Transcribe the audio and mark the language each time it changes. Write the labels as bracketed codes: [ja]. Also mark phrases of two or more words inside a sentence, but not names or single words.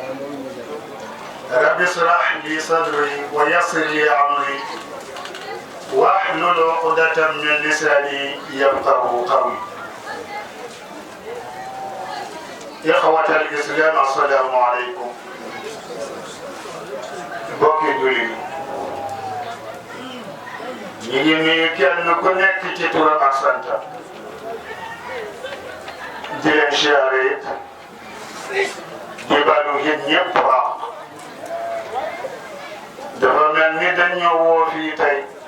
[ar] رب اشرح لي صدري ويسر لي أمري واحلل عقدة من لساني يفقهوا قولي. إخوة الإسلام السلام عليكم. [wo] bokki jullit ñi ngi nuyu kenn ku nekk ci turam ak santam di leen siyaare di balu yéen ñëpp ak dafa mel ni dañoo woo fii tey